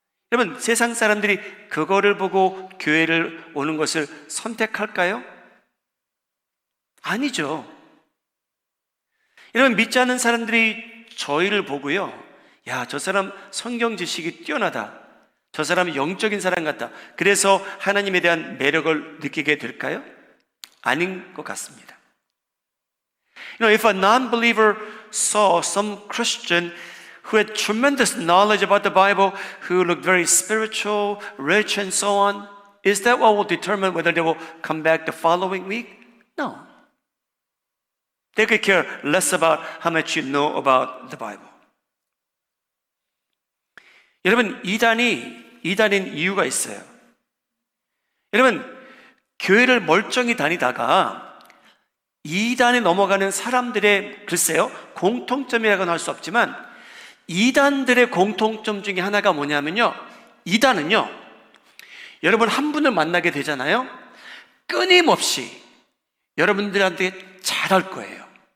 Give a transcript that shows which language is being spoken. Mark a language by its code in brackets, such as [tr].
[ko] 여러분, 세상 사람들이 그거를 보고 교회를 오는 것을 선택할까요? 아니죠. 여러분, 믿지 않는 사람들이 저희를 보고요, 야, 저 사람 성경 지식이 뛰어나다, 저 사람은 영적인 사람 같다, 그래서 하나님에 대한 매력을 느끼게 될까요? 아닌 것 같습니다. [en] If a non-believer saw some Christian who had tremendous knowledge about the Bible, who looked very spiritual, rich, and so on, is that what will determine whether they will come back the following week? No. They could care less about how much you know about the Bible. [ko] 여러분, 이단인 이유가 있어요. 여러분, 교회를 멀쩡히 다니다가 이단에 넘어가는 사람들의, 글쎄요, 공통점이라고는 할 수 없지만 이단들의 공통점 중에 하나가 뭐냐면요, 이단은요, 여러분 한 분을 만나게 되잖아요, 끊임없이 여러분들한테 잘할 거예요.